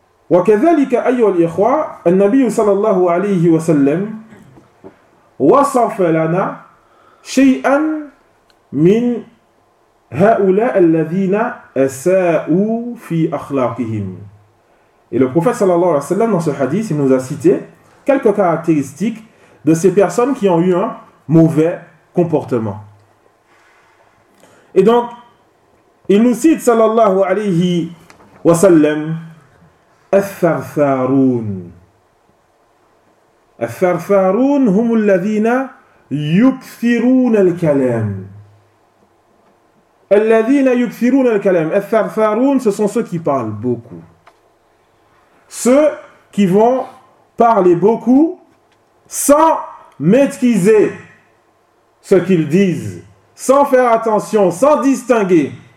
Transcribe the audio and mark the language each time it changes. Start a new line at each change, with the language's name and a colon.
Arabic: وكذلك أيها الإخوة النبي صلى الله عليه وسلم وصف لنا شيئا من هؤلاء الذين أساءوا في أخلاقهم.
French: Et le prophète
Arabic: صلى الله عليه وسلم
French: dans ce hadith il nous a cité quelques caractéristiques de ces personnes qui ont eu un mauvais comportement. Et donc il nous cite
Arabic: صلى الله عليه وسلم الثرثارون. الثرثارون هم الذين يكثرون الكلام. الذين يكثرون الكلام.
French: الثرثارون, ce sont ceux qui parlent beaucoup. Ceux qui vont parler beaucoup sans maîtriser ce qu'ils disent, sans faire attention, sans distinguer.